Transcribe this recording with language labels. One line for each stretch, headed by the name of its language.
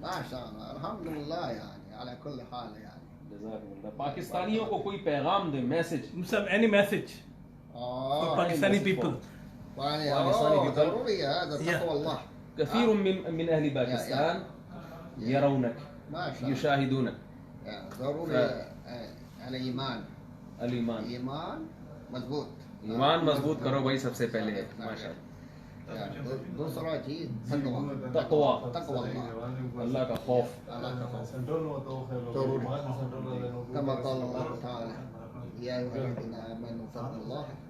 Arabic: ما شاء الله الحمد لله يعني على كل حال يعني جزاكم الله.
Urdu: پاکستانیوں کو کوئی پیغام دیں, میسج.
English: سب any message Pakistani people.
Arabic: ضروري هذا تقوى الله. كثير من اهل باكستان يرونك ما شاء الله يشاهدونك ضروري الإيمان الإيمان
Urdu: ایمان مضبوط ایمان مضبوط کرو بھائی سب سے پہلے ماشاء اللہ دوسرا چیز تقوی تقوی تقوی اللہ اللہ کا خوف اللہ کا خوف ضرور
Arabic: كما قال الله تعالى يا أيها الذين آمنوا اتقوا الله